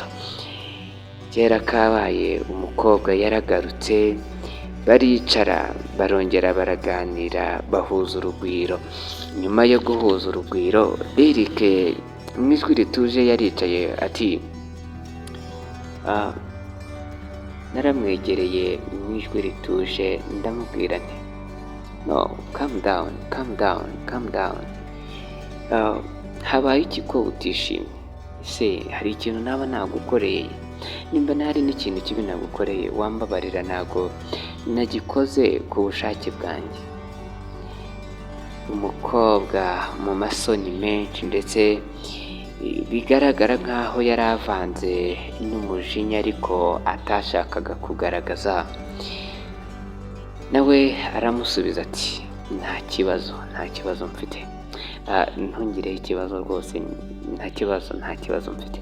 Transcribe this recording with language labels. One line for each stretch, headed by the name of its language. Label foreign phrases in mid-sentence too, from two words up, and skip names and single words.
Kinyarwanda: Kera kabaye umukobwa yaragarutse, baricara barongera baraganira, bahuza urugwiro. Nyuma yo guhuza urugwiro, Derek mu ijwi rituje yaricaye ati naramwegereye mu ijwi rituje ndamubwira nti
English: no, calm down, calm down, calm down.
Kinyarwanda: Habaye iki ko utishimye? Ese hari ikintu naba nagukoreye? Nimba hari n'ikintu kibi nagukoreye wambabarira, ntago nagikoze ku bushake bwanjye. Umukobwa mu masoni menshi, ndetse bigaragara nk'aho yari avanze n'umujinya ariko atashakaga kugaragaza, nawe aramusubiza ati nta kibazo mfite, ntungireho ikibazo rwose, nta kibazo mfite.